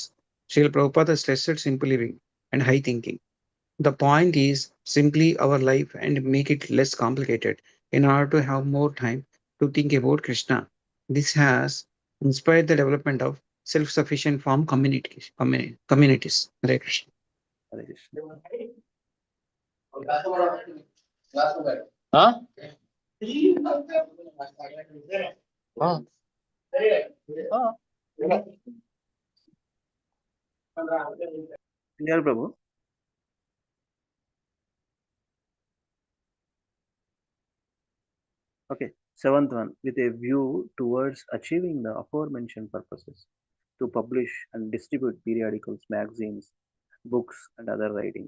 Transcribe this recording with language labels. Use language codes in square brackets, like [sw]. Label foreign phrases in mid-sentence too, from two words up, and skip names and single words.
[en] Srila Prabhupada stressed simple living and high thinking. The point is simply our life and make it less complicated in order to have more time to think about Krishna. This has inspired the development of self-sufficient farm communities. Hare Krishna. హరే కృష్ణ Huh? Huh? Huh? శ్రీహరి ప్రభు Okay, seventh one, with a view towards achieving the aforementioned purposes, to publish and distribute periodicals, magazines, books, and other writings.